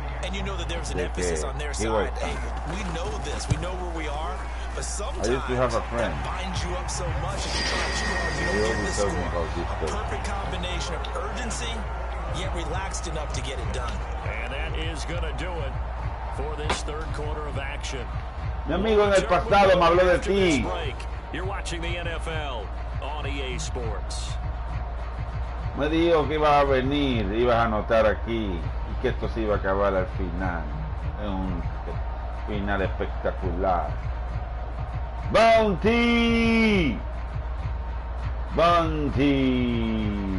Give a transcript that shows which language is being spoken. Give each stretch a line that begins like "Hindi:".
English: And you know that there's an emphasis on their side. Hey, we know this. We know where we are. But sometimes that binds you up so much if you try too hard, you don't get the score. A perfect combination of urgency, yet relaxed enough to get it done. And that is going to do it for this 3rd quarter of action.
Spanish: Mi amigo en el pasado me habló de ti.
English: You're watching the NFL on EA Sports.
Spanish: Me dijo que ibas a venir, ibas a anotar aquí y que esto se iba a acabar al final. Es un final espectacular.
English: Bounty. Bounty.